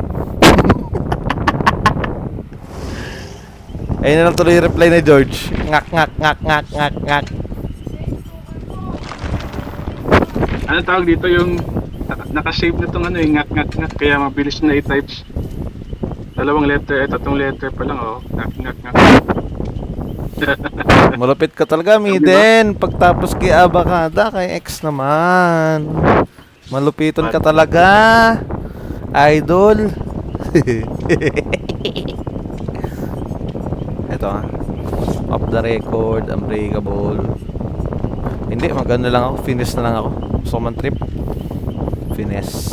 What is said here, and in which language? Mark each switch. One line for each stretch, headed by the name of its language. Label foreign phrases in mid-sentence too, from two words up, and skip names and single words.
Filipino: Ayun na lang tuloy yung reply ni George. Ngak-ngak-ngak-ngak-ngak-ngak. Ano tawag dito yung nakasave na tong ano yung ngak-ngak-ngak kaya mabilis na i-types. Dalawang letter, tatlong letter pa lang oh. Ngak-ngak-ngak. Malupit ka talaga, Miden. Pagtapos kay Abakada, kay X naman. Malupiton ka talaga, idol. Ito ah.
English: Off the record, unbreakable.
Filipino: Hindi, maganda lang ako. Finish na lang ako. Gusto ko man trip. Finish.